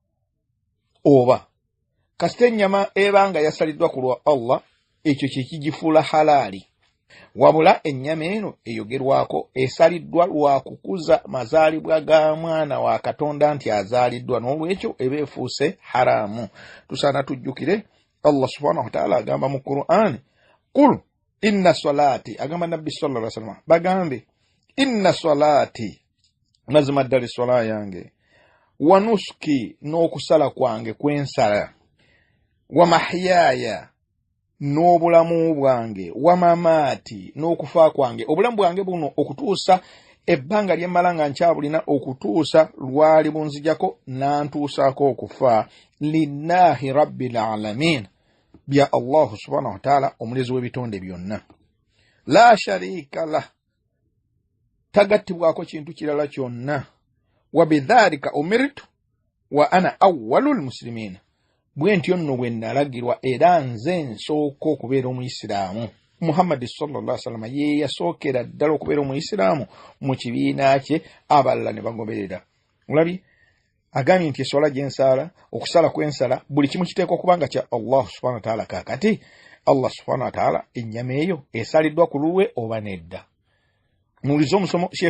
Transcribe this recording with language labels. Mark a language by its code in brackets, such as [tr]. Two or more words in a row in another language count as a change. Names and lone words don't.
[lg] oba kasita ennyama ebanga yasaliddwa ku lwa Allah ekyo kyekigifuula halaali wabula ennyama eno eyogerwako esaliddwa lwa kukuza mazaalibwa ga mwana wa Katonda nti azaaliddwa n'olwekyo eba efuuse haraamu tusaana tujjukire [ar] الله سبحانه وتعالى [lg] agamba mu Qur'an [ar] قل إن صلاتي [lg] agamba nabbi [ar] صلى الله عليه وسلم [lg] bagambe [ar] إن صلاتي [lg] mazima ddala swala yange [ar] ونسكي [lg] n'okusala kwange kwensala [ar] ومحياي [lg] n'obulamu bwange [ar] ومماتي [lg] n'okufa kwange obulamu bwange buno okutuusa ebbanga lyemmala nga nkyabulina okutuusa lwali bunzijako nantuusaako okufa [ar] لله رب العالمين [lg] bya [ar] الله سبحانه وتعالى [lg] omulezi w'ebitonde byonna [ar] لا شريك له [lg] tagattibwako kintu kirala kyonna [ar] وبذلك أمرت وأنا أول المسلمين [lg] bwentyo nno bwe nalagirwa era nze nsooka okubeera omuyisiraamu Muhammad [ar] صلى الله عليه وسلم [lg] ye yasookera ddala okubeera omuyisiraamu mu kibiina kye abalala ne bagoberera olabi agambye nti eswala gyensala okusala kwensala buli kimu kiteekwa kubanga kya Allah [ar] سبحانه وتعالى [lg] kakati [ar] الله سبحانه وتعالى [lg] ennyama eyo esaliddwa ku lulwe oba nedda mulizo omusomo Sheikh